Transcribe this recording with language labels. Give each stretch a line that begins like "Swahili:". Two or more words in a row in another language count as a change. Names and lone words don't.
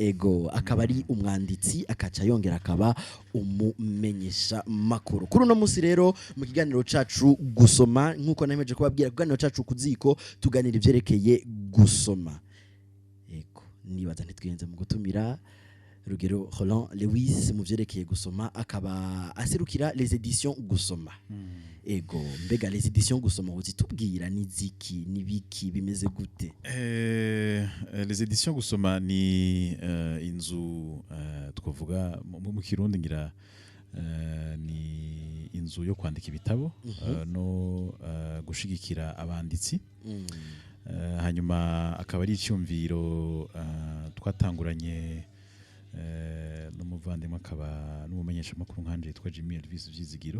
Rundi: Ego akaba ari umwanditsi akaca yongera akaba umumenyesha makuru. Kuri uno munsi rero mu kiganiro cacu gusoma nkuko nameje kubabwira kuganiro cacu kuziko tuganira ivyerekeye gusoma. Ego nibaza ntitwiyenze mu gutumira Rugero Roland Lewis mu vyerekeye gusoma akaba aserukira les éditions gusoma. Ego mbega les éditions gusoma uzitubwira niziki nibiki bimeze gute? Les éditions gusoma ni inzu twavuga mu Kirundi ngira ni inzu yo kwandika ibitabo no gushigikira abanditsi. Hanyuma akaba ari icyumviro twatanguranye n'umuvandimwe akaba n'umumenyesha makuru nkanje yitwa Jimmy Elvis Vyizigiro.